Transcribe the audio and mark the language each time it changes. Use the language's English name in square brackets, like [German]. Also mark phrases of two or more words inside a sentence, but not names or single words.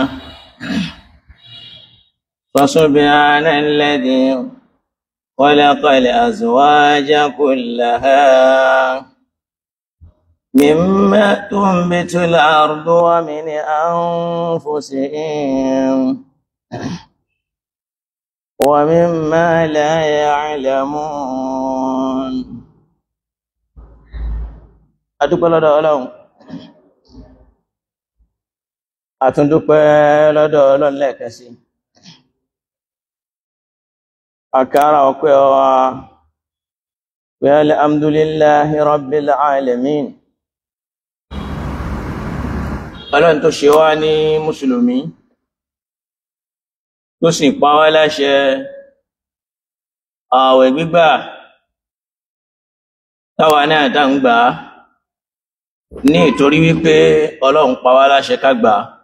[Arabic] فسبحان الذي خلق الأزواج كلها مما تنبت الأرض ومن أنفسهم ومما لا يعلمون. [Yoruba] adúpẹ́ lọ́dọ̀ Ọlọ́run, àtúndúpẹ́ lọ́dọ̀ Ọlọ́run lẹ́ẹ̀kan sí. Akara ọpẹ́ wa wa [Arabic] الحمد لله رب العالمين. [Yoruba] Ọlọ́run tó ṣe wá ní mùsùlùmí, tó sì pa wá láṣẹ ààwẹ̀ gbígbà táwa náà tá ń gbà ní ìtorí wípé Ọlọ́run pa wá láṣẹ ká gbà.